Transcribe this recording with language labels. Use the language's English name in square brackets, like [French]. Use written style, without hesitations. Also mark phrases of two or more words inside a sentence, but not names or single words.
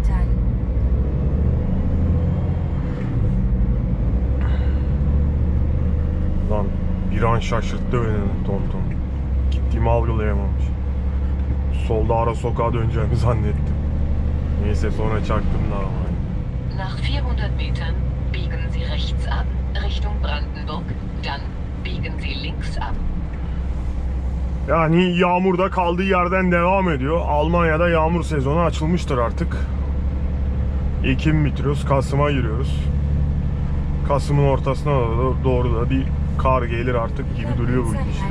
[Turkish] Lan bir an şaşırttı beni tonton. Gittiğimi algılayamamış. Solda ara sokağa döneceğimi zannettim. Neyse sonra çaktım da ama. [German] Nach 400 Metern biegen Sie rechts ab, Richtung Brandenburg, dann biegen Sie links ab. [Turkish] Yani yağmurda kaldığı yerden devam ediyor. Almanya'da yağmur sezonu açılmıştır artık. Ekim bitiriyoruz, Kasım'a giriyoruz. Kasım'ın ortasına doğru da bir kar gelir artık gibi duruyor bu gidişle.